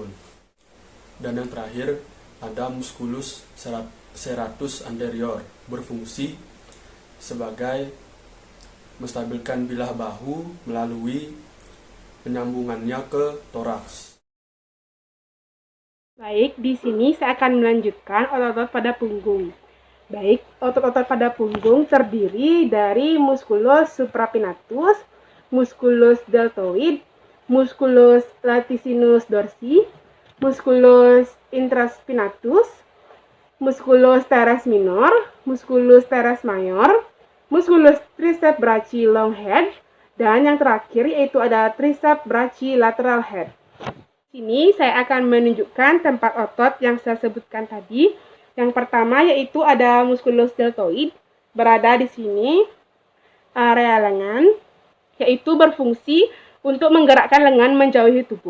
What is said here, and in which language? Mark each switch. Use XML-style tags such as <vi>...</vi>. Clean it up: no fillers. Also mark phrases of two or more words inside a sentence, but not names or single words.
<id>Dan yang terakhir ada</id> <la>musculus serratus anterior</la> <id>berfungsi sebagai menstabilkan bilah bahu melalui penyambungannya ke toraks. Baik, di sini saya akan melanjutkan otot-otot pada punggung. Baik, otot-otot pada punggung terdiri dari</id> <la>musculus suprapinatus, musculus deltoid, musculus latissimus dorsi, musculus infraspinatus, musculus teres minor, musculus teres major, musculus triceps brachii</la> <en>long head,</en> <id>dan yang terakhir yaitu ada</id> <la>triceps brachii</la> <en>lateral head.</en> <id>Di sini saya akan menunjukkan tempat otot yang saya sebutkan tadi. Yang pertama yaitu ada</id> <la>musculus deltoid,</la> <id>berada di sini area lengan, yaitu berfungsi untuk menggerakkan lengan menjauhi tubuh.</id>